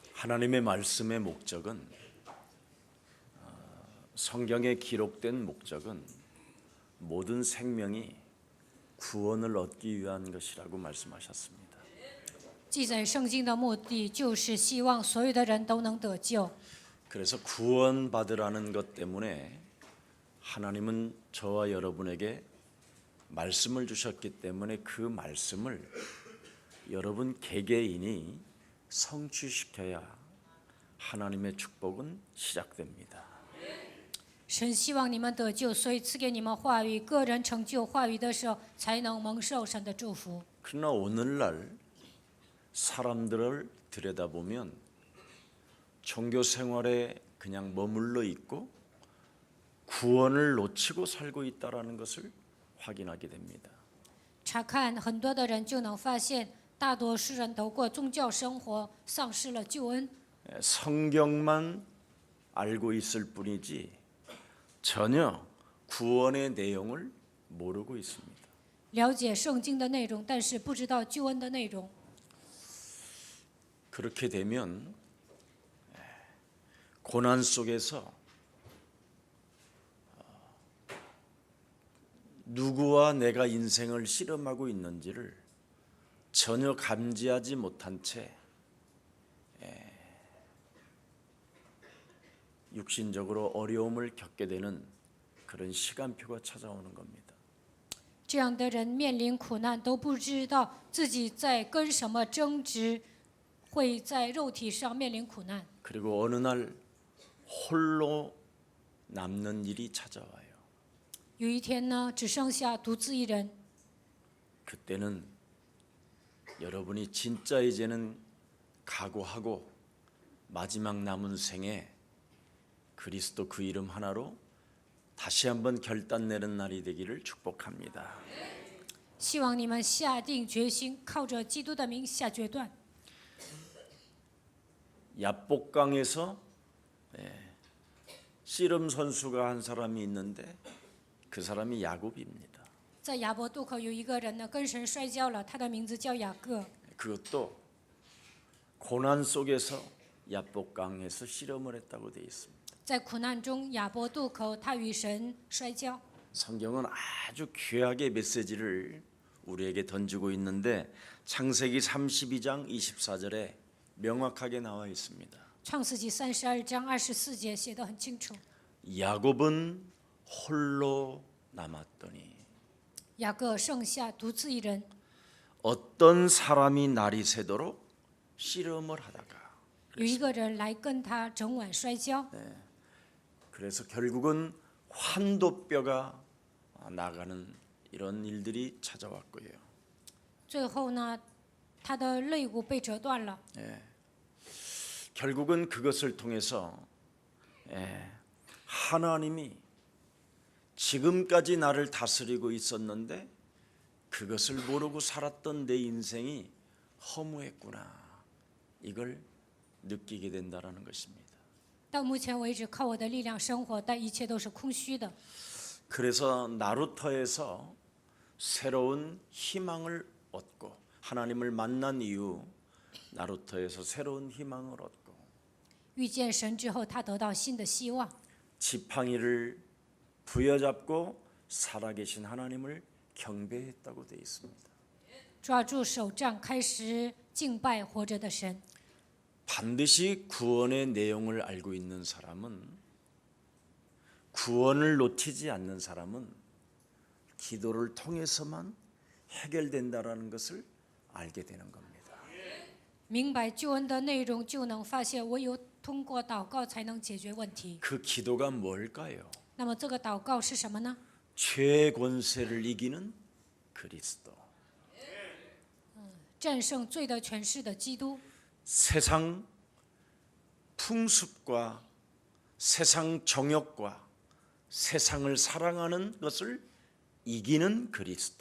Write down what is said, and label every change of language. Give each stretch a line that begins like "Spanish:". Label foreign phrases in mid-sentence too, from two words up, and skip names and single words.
Korean: 하나님의 말씀의 목적은 성경에 기록된 목적은 모든 생명이 구원을 얻기 위한 것이라고 말씀하셨습니다.
Chinese: 记载圣经的目的就是希望所有的人都能得救。
Korean: 그래서 구원받으라는 것 때문에 하나님은 저와 여러분에게 말씀을 주셨기 때문에 그 말씀을 여러분 개개인이 성취시켜야 하나님의 축복은 시작됩니다.
Chinese: 神希望你们得救，所以赐给你们话语。个人成就话语的时候，才能蒙受神的祝福。
Korean: 그러나 오늘날 사람들을 들여다보면 종교 생활에 그냥 머물러 있고 구원을 놓치고 살고 있다라는 것을 확인하게 됩니다.
Chinese: 查看很多的人就能发现，大多数人都过宗教生活，丧失了救恩。
Korean: 성경만 알고 있을 뿐이지 전혀 구원의 내용을 모르고 있습니다.
Chinese: 了解圣经的内容，但是不知道救恩的内容。
Korean: 그렇게 되면 고난 속에서 누구와 내가 인생을 씨름하고 있는지를 전혀 감지하지 못한 채 육신적으로 어려움을 겪게 되는 그런 시간표가 찾아오는 겁니다.
Chinese: 这样的人面临苦难，都不知道自己在跟什么争执，会在肉体上面临苦难。
Korean: 그리고 어느 날 홀로 남는 일이 찾아와요.
Chinese: 有一天呢，只剩下独自一人，
Korean: 그때는 여러분이 진짜 이제는 각오하고 마지막 남은 생에 그리스도 그 이름 하나로 다시 한번 결단 내는 날이 되기를 축복합니다.
Chinese: 希望你们下定决心，靠着基督的名下决断。
Korean: 야복강에서 씨름 선수가 한 사람이 있는데 그 사람이 야곱입니다.
Chinese: 在雅博渡口有一个人呢，跟神摔跤了，他的名字叫雅各。
Korean: 그것도 고난 속에서 야복강에서 씨름을 했다고 되어 있습니다.
Chinese: 在苦难中，雅博渡口，他与神摔跤。
Korean: 성경은 아주 귀하게 메시지를 우리에게 던지고 있는데 창세기 32장 24절에 명확하게 나와 있습니다.
Chinese: 创世纪32章24节写得很清楚。
Korean: 야곱은 홀로 남았더니
Chinese: 雅各剩下独自一人，
Korean: 어떤 사람이 날이 새도록 씨름을 하다가
Chinese: 有一个人来跟他整晚摔跤，
Korean: 그래서 결국은 환도뼈가 나가는 이런 일들이 찾아왔고요.
Chinese: 最后呢，他的肋骨被折断了。
Korean: 결국은 그것을 통해서 하나님이 지금까지 나를 다스리고 있었는데 그것을 모르고 살았던 내 인생이 허무했구나. 이걸 느끼게 된다라는 것입니다.
Chinese: 到目前为止，靠我的力量生活，但一切都是空虚的。
Korean: 그래서 나루터에서 새로운 희망을 얻고 하나님을 만난 이후 나루터에서 새로운 희망을 얻고
Chinese: 遇见神之后，他得到新的希望。
Korean: 지팡이를 부여잡고 살아계신 하나님을 경배했다고 되어 있습니다.
Chinese: 抓住手杖，开始敬拜活着的神。
Korean: 반드시 구원의 내용을 알고 있는 사람은 구원을 놓치지 않는 사람은 기도를 통해서만 해결된다라는 것을 알게 되는 겁니다.
Chinese: 明白救恩的内容，就能发现唯有通过祷告才能解决问题。
Korean: 그 기도가 뭘까요?
Chinese: 那么这个祷告是什么呢？
Korean: 죄의 권세를 이기는 그리스도.
Chinese: 战胜罪的权势的基督，
Korean: 세상 풍습과 세상 정욕과 세상을 사랑하는 것을 이기는 그리스도.